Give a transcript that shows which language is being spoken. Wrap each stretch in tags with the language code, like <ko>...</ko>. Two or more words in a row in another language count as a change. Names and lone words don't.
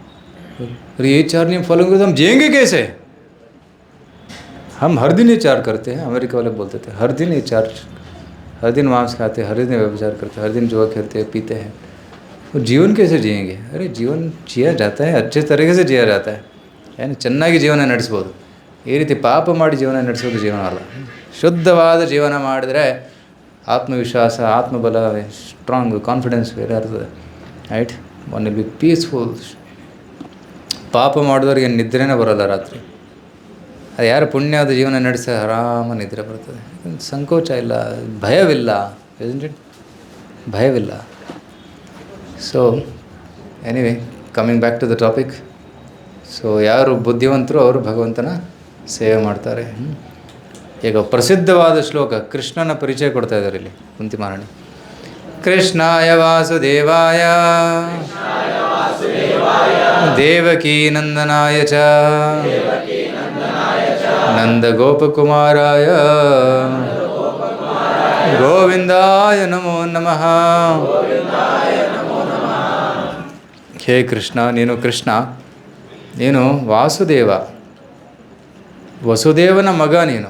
<hi>अरे ये 4 नियम फॉलो करें तो हम जिएंगे कैसे? हम हर दिन ये 4 करते हैं. अमेरिका वाले बोलते थे हर दिन ये 4, हर दिन मांस खाते हैं, हर दिन व्यभिचार करते हैं, हर दिन जुआ खेलते हैं, पीते हैं. तो जीवन कैसे जिएंगे? अरे जीवन जिया जाता है, अच्छे तरीके से जिया जाता है.</hi> <kn>ಏನು ಚೆನ್ನಾಗಿ ಜೀವನ ನಡೆಸ್ಬೋದು. ಈ ರೀತಿ ಪಾಪ ಮಾಡಿ ಜೀವನ ನಡೆಸೋದು ಜೀವನ ಅಲ್ಲ. ಶುದ್ಧವಾದ ಜೀವನ ಮಾಡಿದರೆ ಆತ್ಮವಿಶ್ವಾಸ, ಆತ್ಮಬಲ,</kn> <en>strong confidence</en> <kn>ಬೇರೆ ಇರ್ತದೆ.</kn> <en>Right, one will be peaceful.</en> <kn>ಪಾಪ ಮಾಡಿದವ್ರಿಗೆ ನಿದ್ರೆನೇ ಬರೋಲ್ಲ ರಾತ್ರಿ. ಅದು ಯಾರು ಪುಣ್ಯವಾದ ಜೀವನ ನಡೆಸಿ ಆರಾಮ ನಿದ್ರೆ ಬರ್ತದೆ. ಸಂಕೋಚ ಇಲ್ಲ, ಭಯವಿಲ್ಲ, ಭಯವಿಲ್ಲ.</kn> <en>So anyway, coming back to the topic.</en> <kn>ಸೊ ಯಾರು ಬುದ್ಧಿವಂತರು ಅವರು ಭಗವಂತನ ಸೇವೆ ಮಾಡ್ತಾರೆ. ಈಗ ಪ್ರಸಿದ್ಧವಾದ ಶ್ಲೋಕ, ಕೃಷ್ಣನ ಪರಿಚಯ ಕೊಡ್ತಾ ಇದ್ದಾರೆ ಇಲ್ಲಿ ಕುಂತಿ ಮಹಾರಾಣಿ.</kn> <sa>ಕೃಷ್ಣಾಯ ವಾಸುದೇವಾಯ ದೇವಕೀ ನಂದನಾಯ ಚ ನಂದ ಗೋಪಕುಮಾರಾಯ ಗೋವಿಂದಾಯ ನಮೋ ನಮಃ.</sa> <kn>ಹೇ ಕೃಷ್ಣ, ನೀನು ಕೃಷ್ಣ, ನೀನು ವಾಸುದೇವ, ವಸುದೇವನ ಮಗ ನೀನು.</kn>